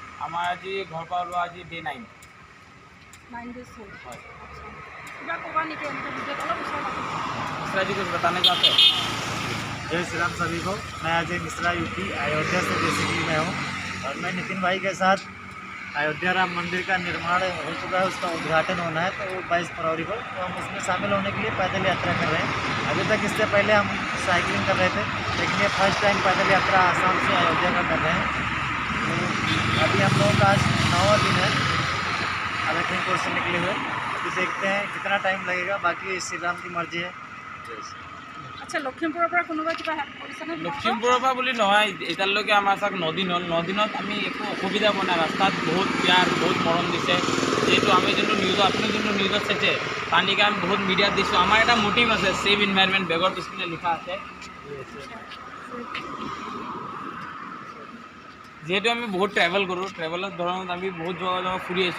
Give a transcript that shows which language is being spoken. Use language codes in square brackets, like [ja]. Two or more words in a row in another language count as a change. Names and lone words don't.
[as] আমাৰ আজি ঘৰৰ পৰা ওলোৱা আজি ডে 9 days হ'ল। হয়। কিবা ক'বা নেকি এনেকৈ ভিডিঅ'ত অলপ ওচৰত [hi] मिश्रा जी कुछ बताने चाहते हैं? जय श्री राम सभी को। मैं अजय मिश्रा यूपी अयोध्या से बेसिकली मैं हूँ और मैं नितिन भाई के साथ अयोध्या राम मंदिर का निर्माण हो चुका है, उसका उद्घाटन होना है, तो वो 22 फरवरी को, तो हम उसमें शामिल होने के लिए पैदल यात्रा कर रहे हैं। अभी तक इससे पहले हम साइकिलिंग कर रहे थे, लेकिन ये [en] first time [hi] पैदल यात्रा आसाम से अयोध्या का कर रहे हैं। तो अभी हम लोगों का आज 9वां दिन है लखीमपुर से निकले हुए। अभी देखते हैं कितना टाइम लगेगा, बाकी श्री राम की मर्जी है। [as] আচ্ছা লখিমপুৰৰ পৰা কোনোবা কিবা হেল্প কৰিছেনে? লখিমপুৰৰ পৰা বুলি নহয়, এতিয়ালৈকে আমাৰ চাওক 9 দিন হ'ল। 9 দিনত আমি একো অসুবিধা পোৱা নাই। ৰাস্তাত বহুত প্যাৰ, বহুত মৰম দিছে। যিহেতু আমি যোনটো নিউজত আপুনি যোনটো নিউজত চাইছে পানীকে আমি বহুত মিডিয়াত দিছোঁ। আমাৰ এটা মটিভ আছে, [en] save environment, [as] বেগৰ পিছপিনে লিখা আছে। যিহেতু আমি বহুত ট্ৰেভেল কৰোঁ, ট্ৰেভেলৰ ধৰণত আমি বহুত জেগা ফুৰি আহিছোঁ।